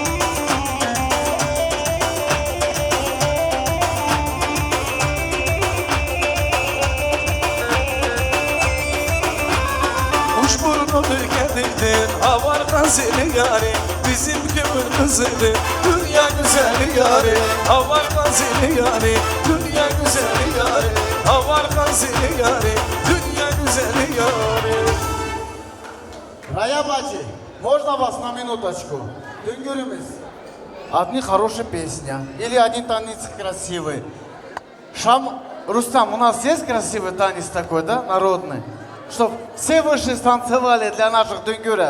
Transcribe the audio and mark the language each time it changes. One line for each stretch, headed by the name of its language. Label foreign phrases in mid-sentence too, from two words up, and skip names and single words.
Turkish: Kuş burnunu getirdin, havardan seni yari. Bizim kömür kızıdır, dünya güzeli yari. Havardan seni yari, dünya güzeli yari. Havardan seni yari, dünya güzeli yari.
Russian: Рая бачи, можно вас на минуточку? Дюнгюрюмис. Одни хорошие песни или один танец красивый. Рустам, у нас есть красивый танец такой, да, народный? Чтоб все вышли станцевали для наших дюнгюрев.